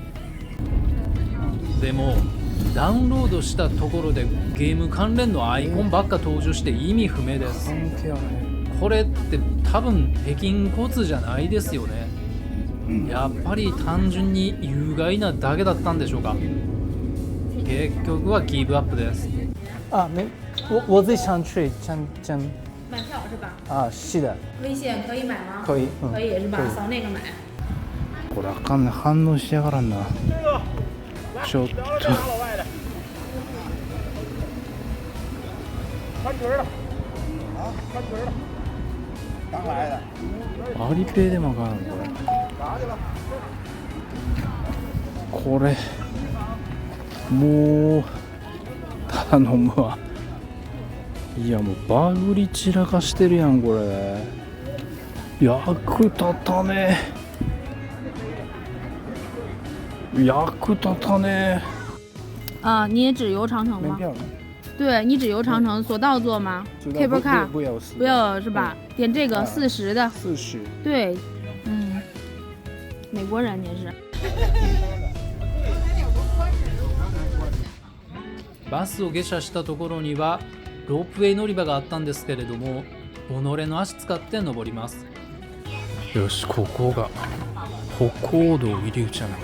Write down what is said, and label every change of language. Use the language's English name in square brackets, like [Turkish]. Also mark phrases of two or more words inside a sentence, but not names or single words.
[Japanese] でもダウンロードしたところでゲーム関連のアイコンばっか登場して意味不明です。これって多分北京交通じゃないですよね。やっぱり単純に有害なだけだったんでしょうか。結局はギブアップです。 [Chinese] 我自己想去，真买票是吧？是的。微信可以买吗？可以，可以是吧？扫那个买。 [Japanese] これあかんね、反応しやがらんな。ちょっと。 [Chinese] 穿裙了，穿裙了，刚来的。 [Japanese] アリペイでもあかんのこれ。もう頼むわ。いやもうバグり散らかしてるやんこれ。役立たねえ。役立たねえ。 [Chinese] 你也只游长城吗？对，你只游长城，索道坐吗 ？ [English] Cable car [Chinese] 不要是吧？点这个40的。 40。对，美国人也是。 [Japanese] バスを下車したところにはロープウェイ乗り場があったんですけれども、己の足使って登ります。よし、ここが歩行道入り口やな。